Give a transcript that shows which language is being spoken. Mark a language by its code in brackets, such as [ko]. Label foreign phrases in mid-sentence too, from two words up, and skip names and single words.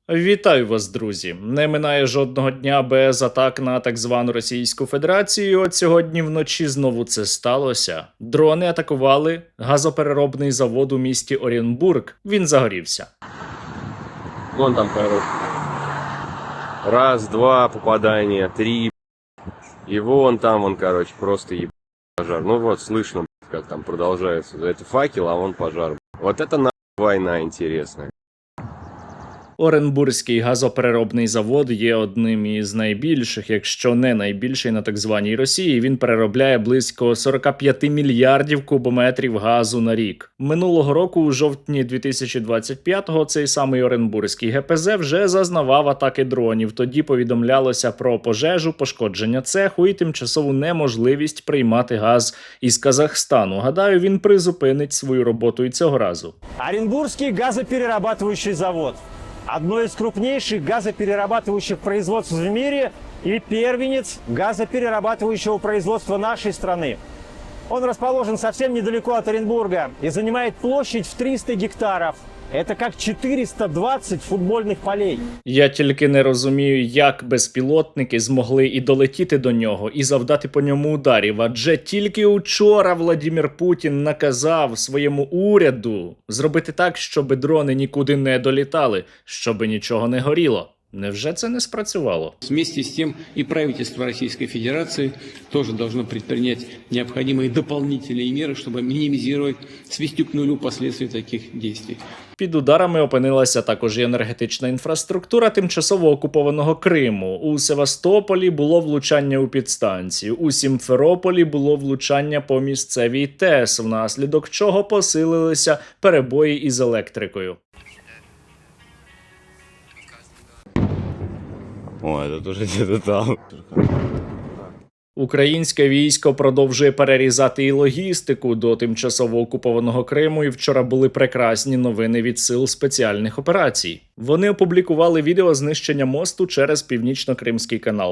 [uk] Вітаю вас, друзі! Не минає жодного дня без атак на так звану Російську Федерацію. От сьогодні вночі знову це сталося. Дрони атакували газопереробний завод у місті Оренбург. Він загорівся. [ru] Вон там, короче. Раз, два попадания, три. И вон там, короче, просто пожар. Ну вот, слышно, как там продолжается. Это факел, а вон пожар. Вот это война интересная. [uk] Оренбурзький газопереробний завод є одним із найбільших, якщо не найбільший на так званій Росії. Він переробляє близько 45 мільярдів кубометрів газу на рік. Минулого року, у жовтні 2025-го, цей самий Оренбурзький ГПЗ вже зазнавав атаки дронів. Тоді повідомлялося про пожежу, пошкодження цеху і тимчасову неможливість приймати газ із Казахстану. Гадаю, він призупинить свою роботу і цього разу. [ru] Оренбургский газоперерабатывающий завод. Одно из крупнейших газоперерабатывающих производств в мире и первенец газоперерабатывающего производства нашей страны. Он расположен совсем недалеко от Оренбурга и занимает площадь в 300 гектаров. Это как 420 футбольних полей. [uk] Я тільки не розумію, як безпілотники змогли і долетіти до нього, і завдати по ньому ударів. Адже тільки учора Владимир Путін наказав своєму уряду зробити так, щоб дрони нікуди не долітали, щоб нічого не горіло. Невже це не спрацювало? [ru] Вместе с тем и правительство Российской Федерации тоже должно предпринять необходимые дополнительные меры, чтобы минимизировать, свести к нулю последствия таких действий. [uk] Під ударами опинилася також і енергетична інфраструктура тимчасово окупованого Криму. У Севастополі було влучання у підстанцію, у Сімферополі було влучання по місцевій ТЕС, внаслідок чого посилилися перебої із електрикою. [ru] О, это тоже где-то там. [uk] Українське військо продовжує перерізати і логістику до тимчасово окупованого Криму, і вчора були прекрасні новини від сил спеціальних операцій. Вони опублікували відео знищення мосту через Північно-Кримський канал.